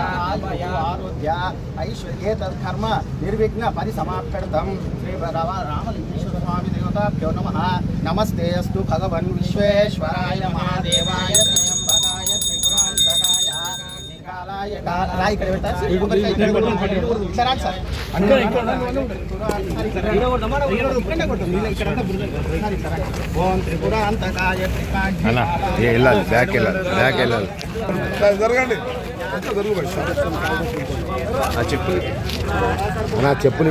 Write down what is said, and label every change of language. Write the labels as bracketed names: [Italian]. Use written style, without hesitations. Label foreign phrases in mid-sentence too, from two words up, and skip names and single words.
[Sanskrit] आरोग्य ऐश्वर्ये तत्कर्म निर्विघ्न परिसमाप्त्यर्थं श्री रामलिंगेश्वर स्वामी देवताभ्यो नमः। नमस्ते अस्तु भगवन् विश्वेश्वराय महादेवाय त्र्यंबकाय त्रिपुरान्तकाय निकालाय राय [Telugu] ఇక్కడ పెట్టా సరాక్ సార్ [Sanskrit] ఓం త్రిపురాంతకాయ [Telugu] అలా వెళ్ళాలి బ్యాక్ వెళ్ళాలి జరగండి ఆ చెప్పులు అన్నా చెప్పులు